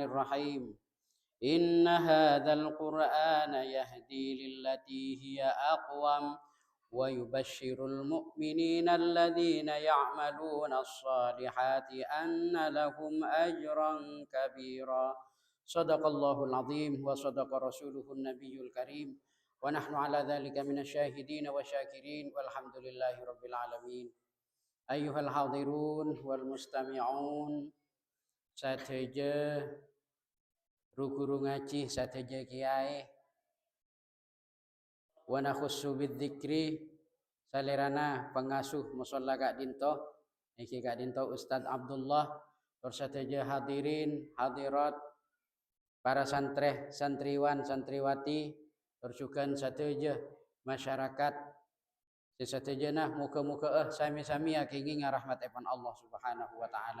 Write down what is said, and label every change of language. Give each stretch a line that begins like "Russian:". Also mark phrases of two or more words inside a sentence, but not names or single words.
Arabic: الرحيم إن هذا القرآن يهدي للتي هي أقوم ويبشر المؤمنين الذين يعملون الصالحات أن لهم أجرا كبيرا صدق الله العظيم وصدق رسوله النبي الكريم ونحن على ذلك من الشاهدين والشاكرين والحمد لله رب العالمين أيها الحاضرون والمستمعون sateja
Madurese: guru ngaji sateja kiai
Arabic: ونخص بالذكر
Madurese: salerana pengasuh musalla Kak Dinto niki Kak Dinto Ustaz Abdullah sateja hadirin hadirat para santriwan santriwati terjukan sateja masyarakat sesatejana muka-muka sami-sami akingi ngarahmat epan Allah
Arabic: سبحانه وتعالى.